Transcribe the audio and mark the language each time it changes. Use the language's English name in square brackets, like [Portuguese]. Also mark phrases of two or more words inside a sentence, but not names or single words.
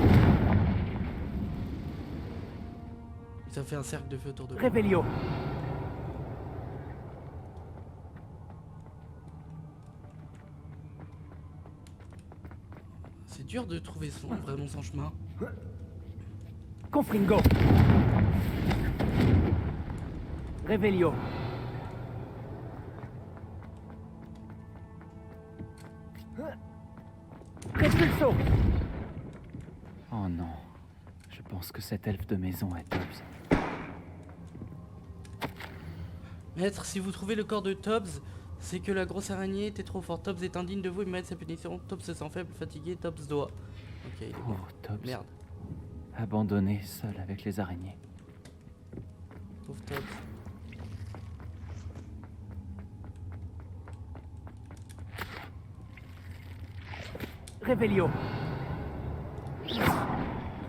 [French] Ça fait un cercle de feu autour de moi. Revelio. C'est dur de trouver vraiment son chemin. Confringo. Revelio. Repulso. Oh non. Je pense que cet elfe de maison est Tubbs. Maître, si vous trouvez le corps de Tubbs, c'est que la grosse araignée était trop forte. Tubbs est indigne de vous et mérite sa punition. Tubbs se sent faible, fatigué, Tubbs doit. Ok, il est mort. Pauvre Tubbs. Merde, Abandonné, seul avec les araignées. pauvre Tubbs. Revelio.